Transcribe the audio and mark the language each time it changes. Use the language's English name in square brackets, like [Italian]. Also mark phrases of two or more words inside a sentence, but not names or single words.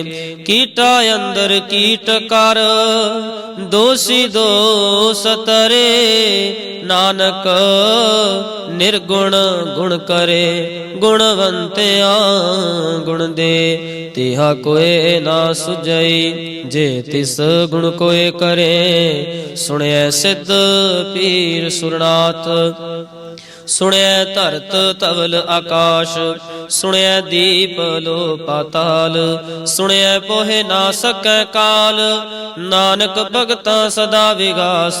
[Punjabi] ਕੀਟਾ ਅੰਦਰ ਕੀਟ ਕਰ ਦੋਸੀ ਦੋਸ ਤਰੇ। ਨਾਨਕ ਨਿਰਗੁਣ ਗੁਣ ਕਰੇ। ਗੁਣਵੰਤਿਆ ਗੁਣ ਦੇ ਤਿਹਾ ਕੋਇ ਨਾ ਸੁਝਈ। ਜੇ ਤਿਸ ਗੁਣ ਕੋਇ ਕਰੇ, ਸੁਨਯ ਸਿੱਧ ਪੀਰ ਸੁਰਨਾਥ। ਸੁਨਯ ਧਰਤ ਧਵਲ ਆਕਾਸ਼, ਸੁਨਯ ਦੀਪ ਲੋ ਪਾਤਾਲ। ਸੁਨਯ ਪੋਹੇ ਨਾ ਸਕੈ ਕਾਲ, ਨਾਨਕ ਭਗਤਾ ਸਦਾ ਵਿਗਾਸ।